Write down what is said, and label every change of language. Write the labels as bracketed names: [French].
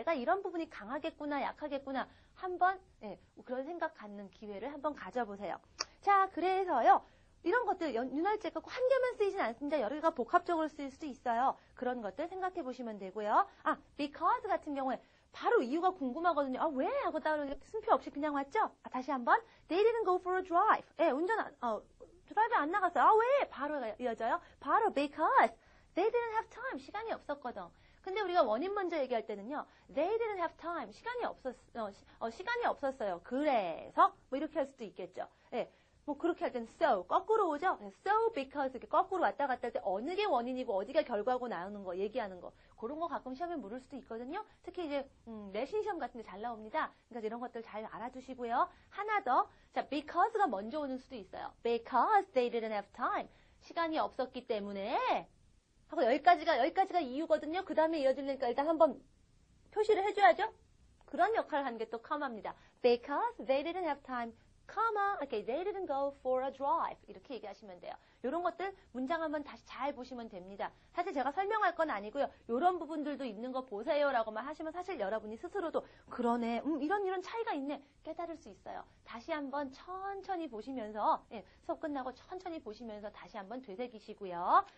[Korean] 내가 이런 부분이 강하겠구나, 약하겠구나. 한번 그런 생각 갖는 기회를 한번 가져보세요. 자, 그래서요. 이런 것들 윤활제가 꼭 한 개만 쓰이진 않습니다. 여러 개가 복합적으로 쓰일 수도 있어요. 그런 것들 생각해 보시면 되고요. because 같은 경우에 바로 이유가 궁금하거든요. 왜? 하고 따로 순표 없이 그냥 왔죠? 다시 한번. [English] They didn't go for a drive. [Korean] 드라이브 안 나갔어요. 왜? 바로 이어져요. 바로 [English] because they didn't have time. [Korean] 시간이 없었거든. 근데 우리가 원인 먼저 얘기할 때는요. [English] They didn't have time. [Korean] 시간이 없었어요. 그래서 뭐 이렇게 할 수도 있겠죠. 뭐 그렇게 할 때는 so 거꾸로 오죠. So because 이렇게 거꾸로 왔다 갔다 할 때 어느 게 원인이고 어디가 결과고 나오는 거 얘기하는 거 그런 거 가끔 시험에 물을 수도 있거든요. 특히 이제 내신 시험 같은 데 잘 나옵니다. 그러니까 이런 것들 잘 알아두시고요. 하나 더. 자, because가 먼저 오는 수도 있어요. [English] Because they didn't have time. [Korean] 시간이 없었기 때문에 하고 여기까지가 이유거든요. 그 다음에 이어지려니까 일단 한번 표시를 해줘야죠. 그런 역할을 하는 게 또 comma입니다. [English] Because they didn't have time. Okay, they didn't go for a drive. [Korean] 이렇게 얘기하시면 돼요. 이런 것들 문장 한번 다시 잘 보시면 됩니다. 사실 제가 설명할 건 아니고요. 이런 부분들도 있는 거 보세요라고만 하시면 사실 여러분이 스스로도 그러네. 이런 차이가 있네. 깨달을 수 있어요. 다시 한번 천천히 보시면서 수업 끝나고 천천히 보시면서 다시 한번 되새기시고요.